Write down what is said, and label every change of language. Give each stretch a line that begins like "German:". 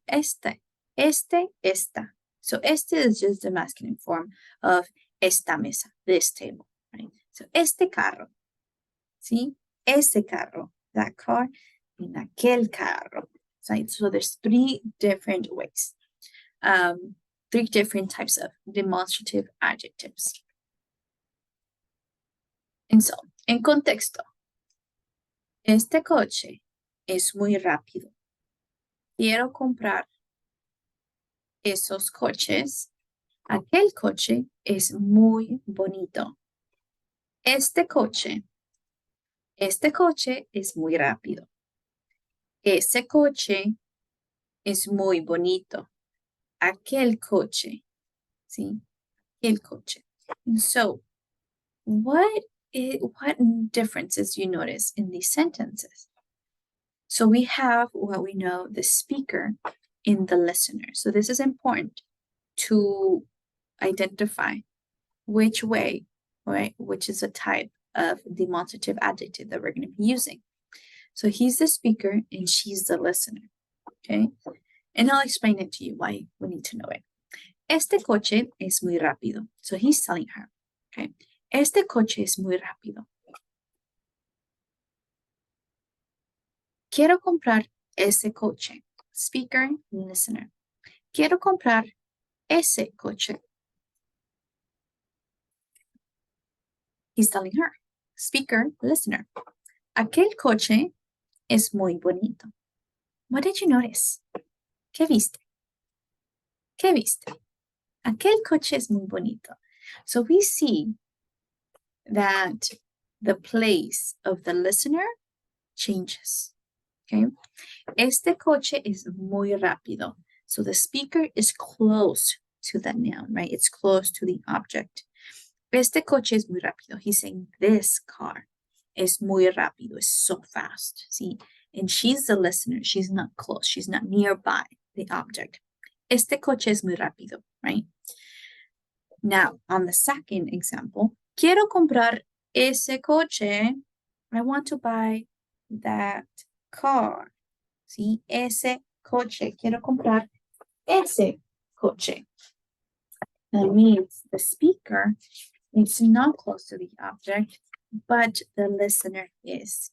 English: Este, esta. So este is just the masculine form of esta mesa, this table, right? So este carro, see? Ese carro, that car, and aquel carro. Right? So there's 3 different ways, 3 different types of demonstrative adjectives.
Spanish: And so, en contexto, este coche es muy rápido. Quiero comprar esos coches. Aquel coche es muy bonito. Este coche es muy rápido. Ese coche es muy bonito. Aquel coche, ¿sí? Aquel coche.
English: And so, what differences you notice in these sentences? So we have what we know, the speaker and the listener. So this is important to identify which way, right, which is a type of demonstrative adjective that we're going to be using. So he's the speaker and she's the listener, okay? And I'll explain it to you why we need to know it.
Spanish: Este coche es muy rápido.
English: So he's telling her, okay?
Spanish: Este coche es muy rápido. Quiero comprar ese coche.
English: Speaker, listener.
Spanish: Quiero comprar ese coche.
English: He's telling her. Speaker, listener.
Spanish: Aquel coche es muy bonito.
English: What did you notice?
Spanish: ¿Qué viste? ¿Qué viste? Aquel coche es muy bonito.
English: So we see that the place of the listener changes. okay?
Spanish: Este coche es muy rápido.
English: So the speaker is close to the noun, right? It's close to the object.
Spanish: Este coche es muy rápido.
English: He's saying this car
Spanish: es muy rápido.
English: It's so fast. See? And she's the listener. She's not close. She's not nearby the object.
Spanish: Este coche es muy rápido, right?
English: Now, on the second example,
Spanish: quiero comprar ese coche.
English: I want to buy that car. See?
Spanish: Ese coche. Quiero comprar ese coche.
English: That means the speaker is not close to the object, but the listener is.